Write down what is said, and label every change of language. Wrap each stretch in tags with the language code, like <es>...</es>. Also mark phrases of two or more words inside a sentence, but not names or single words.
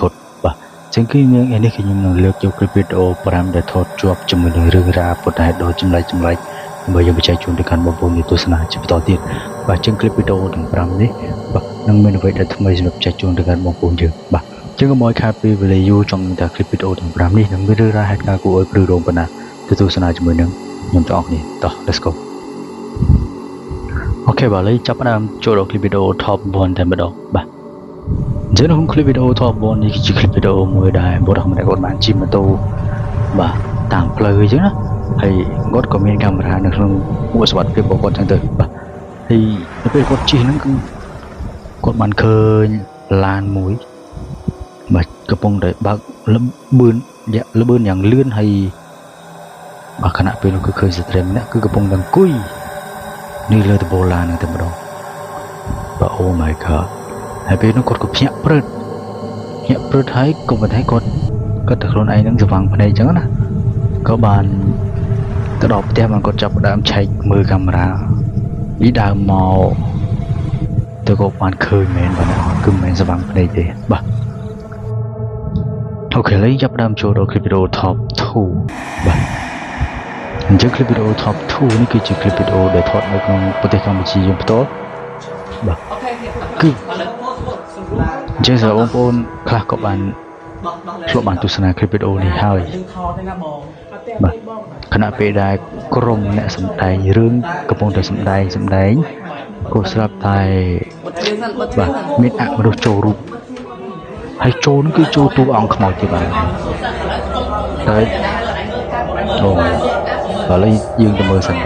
<km>ត់បាទអញ្ចឹងគឺយើងនេះគឺខ្ញុំនឹងលើកយកគ្លីបវីដេអូ5ដែលថតជាប់ជាមួយនឹងរឿងរ៉ាវពុទ្ធហេតុដ៏ចម្លែកដើម្បីយើងបញ្ចេញជូនទៅកាន់បងប្អូនទស្សនាជាបន្តទៀតបាទអញ្ចឹងគ្លីបវីដេអូទាំង5នេះបាទនឹងមានអ្វីដែលថ្មីសម្រាប់បញ្ចេញជូនទៅកាន់បងប្អូនយើងបាទអញ្ចឹងកុំឲ្យខាតពេលវេលាយូរចង់ថាគ្លីបវីដេអូទាំង5នេះនឹងមានរឿងរ៉ាវហេតុការណ៍គួរឲ្យព្រឺរោងប៉ុណ្ណាទៅទស្សនាជាមួយនឹងខ្ញុំទាំងអស់គ្នាតោះ</km> <en>let's go</en> <km>អូខេបាទឥឡូវចាប់ផ្ដើមចូលដល់</km> <en>clip video top 1</en> <km>តែម្ដងបាទអញ្ចឹងក្នុង</km> <en>clip video top 1</en> <km>នេះគឺជា</km> <en>clip video</en> <km>មួយដែលបុរសម្នាក់គាត់បានជិះម៉ូតូបាទតាម ផ្លូវអញ្ចឹងណាហើយគាត់ក៏មានកាមេរ៉ានៅក្នុងមួកសុវត្ថិភាពរបស់គាត់អញ្ចឹងទៅបាទហើយនៅពេលគាត់ជិះហ្នឹងគឺគាត់បានឃើញ ឡានមួយបាទកំពុងតែបើកលបឿនយ៉ាងលឿនហើយបាទខណៈពេលនោះគឺឃើញស្ត្រីម្នាក់ គឺកំពុងតែអង្គុយនេះលើដំបូលឡានហ្នឹងតែម្ដងបាទ</km> <en>Oh my god</en> <km>ហើយពេលនោះគាត់ក៏ភ្ញាក់ព្រឹតហើយក៏មិនថាគាត់តែខ្លួនឯងហ្នឹងស្វាំងភ្នែកអញ្ចឹងណាក៏បានទៅដល់ផ្ទះបានគាត់ចាប់ផ្ដើមឆែកមើលកាមេរ៉ាពីដើមមកទៅក៏បានឃើញមែនបាទគឺមិនមែនស្វាំងភ្នែកទេបាទ អូខេឥឡូវចាប់ផ្ដើមចូលដល់</km> <en>clip video top 2</en> <km>បាទអញ្ចឹង</km> <en>clip video top 2</en> <km>នេះគឺជា</km> <en>clip video</en> <km>ដែល ថតនៅក្នុងប្រទេសកម្ពុជាយើងផ្ទាល់បាទគឺអញ្ចឹងសម្រាប់បងប្អូនខ្លះក៏បានធ្លាប់បានទស្សនា</km> <en>clip video</en> <km>នេះហើយបាទខណៈពេលដែលក្រុមអ្នកសម្ដែងរឿងកំពុងតែសម្ដែងក៏ស្រាប់តែបាទមានអមនុស្សចូលរូបហើយចូលនោះគឺចូលតួអង្គខ្មោចទៀតបាទហើយអូឥឡូវយើងទៅមើលសិនបាទ</km>